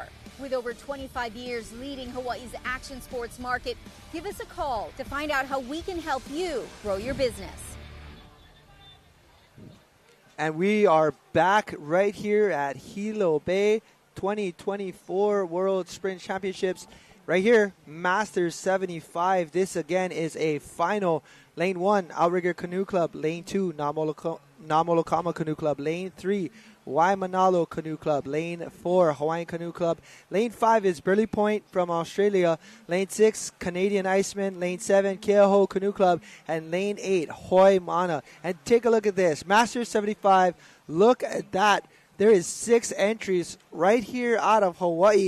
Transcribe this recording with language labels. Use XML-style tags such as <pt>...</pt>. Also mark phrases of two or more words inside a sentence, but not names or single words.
<en>With over 25 years leading Hawaii's action sports market, give us a call to find out how we can help you grow your business. And we are back right here at Hilo Bay 2024 World Sprint Championships. Right here, Masters 75. This again is a final. Lane 1, Outrigger Canoe Club. Lane 2, Namolokama Canoe Club. Lane 3, Waimanalo Canoe Club. Lane 4, Hawaiian Canoe Club. Lane 5 is Burley Point from Australia. Lane 6, Canadian Iceman. Lane 7, Keaho Canoe Club. And Lane 8, Hoi Mana. And take a look at this. Masters 75. Look at that. There is 6 entries right here out of Hawaii.</en>